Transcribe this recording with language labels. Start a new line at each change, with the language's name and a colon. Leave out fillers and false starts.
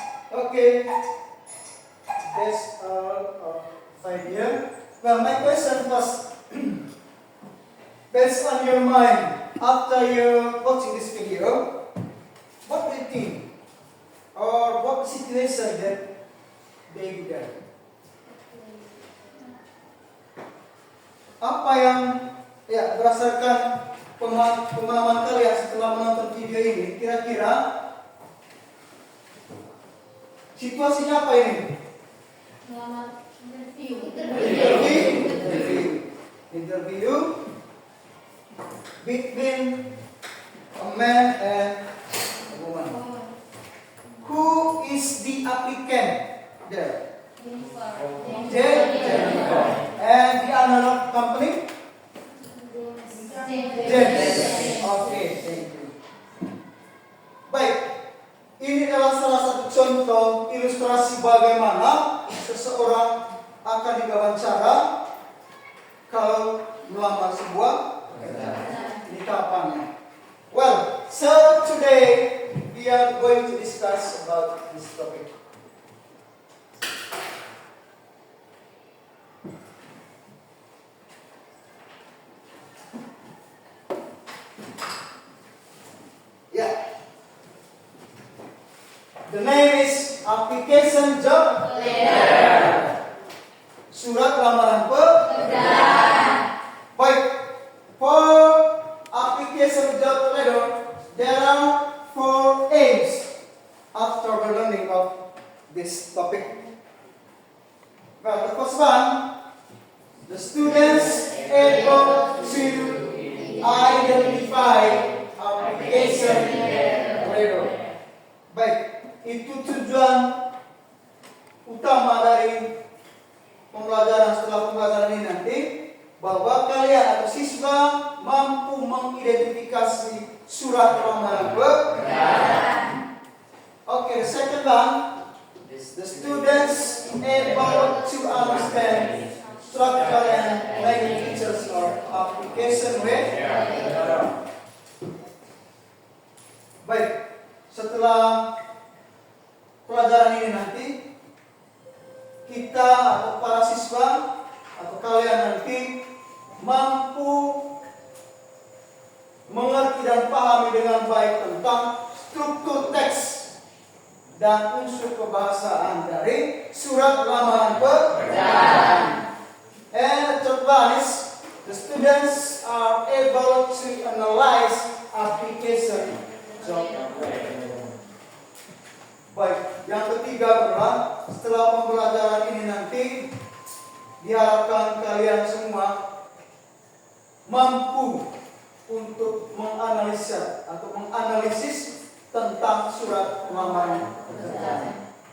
English: Okay, that's all 5 years. Well, my question was, based on your mind, after you watching this video, what do you think? Or what situation that they do there?
Indonesian: Apa yang, ya, berdasarkan pemahaman kalian setelah menonton video ini, kira-kira situasinya apa ini? Melamar interview.
English: Interview between a man and a woman. Who is the applicant there? Jennifer. And the another company? James. Okay, thank you.
Indonesian: Baik, ini adalah salah satu contoh ilustrasi bagaimana seseorang akan diwawancara kalau melamar sebuah pekerjaan. Ini tahapannya.
English: Well, so today we are going to discuss about this topic. Yeah. The name is application job letter.
Indonesian: Surat lamaran pekerjaan. Baik,
English: for application job letter, there are 4 aims after the learning of this topic. Well, the first one, the students able to identify application letter.
Indonesian: Baik, itu tujuan utama dari pembelajaran setelah pembelajaran ini nanti, bahwa kalian atau siswa mampu mengidentifikasi surat lamaran pekerjaan.
English: Okay, the second one, the students able to understand structure and main features of application letter.
Indonesian: Baik, setelah pelajaran ini nanti, kita atau para siswa atau kalian nanti mampu mengerti dan pahami dengan baik tentang struktur teks dan unsur kebahasaan dari surat lamaran pekerjaan.
English: And the third one is the students are able to analyze application job letter.
Indonesian: Baik, yang ketiga adalah setelah pembelajaran ini nanti diharapkan kalian semua mampu untuk menganalisa atau menganalisis tentang surat lamaran pekerjaan.